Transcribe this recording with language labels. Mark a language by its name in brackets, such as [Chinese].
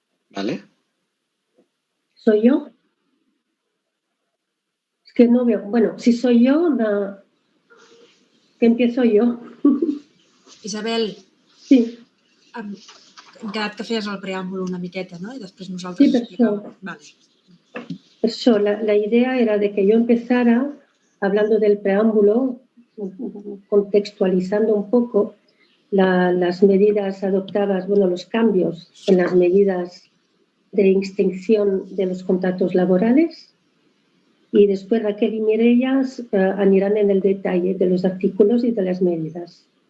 [Spanish] ¿Vale? ¿Soy yo? Es que no veo. Bueno, si soy yo, que empiezo yo. Isabel. Sí. [Catalan] Hem quedat que feies el preàmbul una miqueta, no? I després nosaltres explicàvem. [Spanish] Vale. Eso, la idea era de que yo empezara hablando del preámbulo, contextualizando un poco las medidas adoptadas, bueno, los cambios en las medidas de extinción de los contratos laborales, y después Raquel y Mireia anirán en el detalle de los artículos y de las medidas.